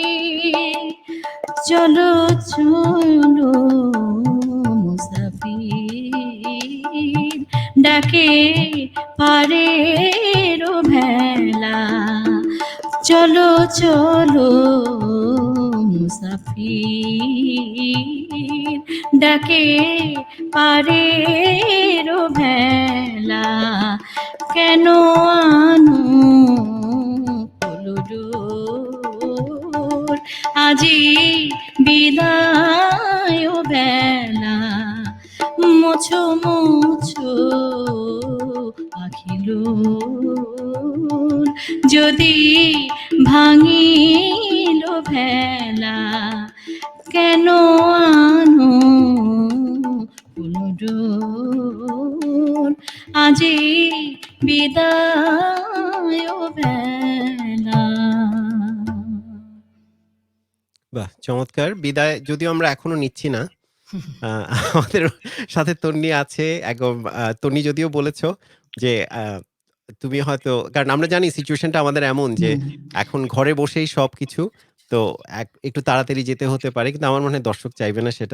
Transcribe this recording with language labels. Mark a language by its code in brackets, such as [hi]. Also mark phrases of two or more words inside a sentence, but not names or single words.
[bn] চলো চলো মুসাফির ডাকে পারের ভেলা, চলো চলো মুসাফির ডাকে পারের ভেলা, কেন আনো ফুলডোর আজি বিদায় বেলা, মোছো মোছো আখিলোর যদি ভাঙিল ভেলা, কেন আনো ফুলডোর আজি বিদায় বেলা। বাহ, চমৎকার। বিদায় যদিও আমরা এখনো নিচ্ছি না, আমাদের সাথে তন্নি আছে। একদম তন্নি যদিও বলেছো যে তুমি হয়তো, কারণ আমরা জানি সিচুয়েশনটা আমাদের এমন যে এখন ঘরে বসেই সবকিছু, তো একটু তাড়াতাড়ি যেতে হতে পারে, কিন্তু আমার মনে হয় দর্শক চাইবে না সেটা।